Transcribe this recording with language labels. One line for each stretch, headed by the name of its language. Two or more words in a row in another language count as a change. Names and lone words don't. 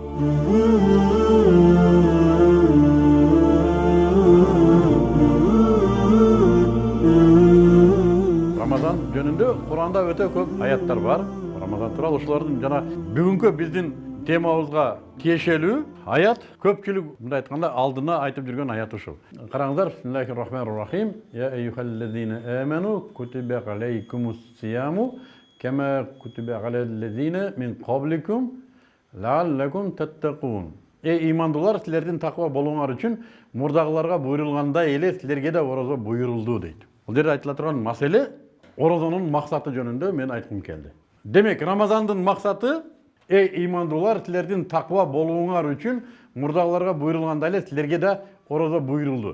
Kyrgyz: Рамазан жөнүндө Куранда өтө көп аяттар бар. Рамазан тууралуу ошолордун жана бүгүнкү биздин темабызга тиешелүү аят көпчүлүк мындай айтканда алдына айтып жүргөн аят ушул. Караңыздар,
Arabic: بسم الله الرحمن الرحيم. يا أيها الذين آمنوا كتب عليكم الصيام كما كتب على الذين من قبلكم لعلكم تتقون.
Kyrgyz: Имандуулар, силердин таква болуңар үчүн мурдагыларга буйрулгандай эле силерге да орозо буйрулду дейт. Бул жерде айтыла турган маселе орозонун максаты жөнүндө мен айткым келди. Демек, Рамазандын максаты имандуулар, силердин таква болуңар үчүн мурдагыларга буйрулгандай эле силерге да орозо буйрулду.